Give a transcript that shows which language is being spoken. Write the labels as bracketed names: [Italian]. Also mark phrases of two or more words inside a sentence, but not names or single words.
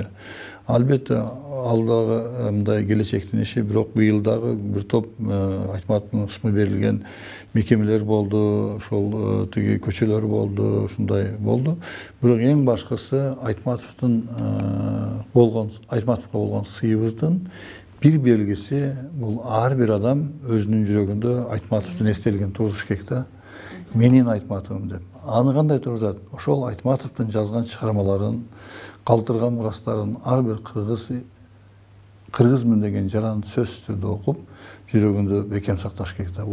[Kyrgyz] Албетте ал дагы мындай келечектин иши, бирок быйыл дагы бир топ Айтматовдун ысмы берилген мекемелер болду, ошол тиги көчөлөр болду, ушундай болду. Бирок эң башкысы Айтматовдун Айтматовго болгон сыйыбыздын бир белгиси бу ар бир адам өзүнүн жүрөгүндө Айтматовдун эстелигин тургузуш керек да. Менин Айтматовым деп. Аны кандай тургузат? Ошол Айтматовдун жазган чыгармаларын, калтырган мурастарын ар бир кыргызмын деген жаран сөзсүз түрдө окуп, жүрөгүндө бекем сакташ керек да.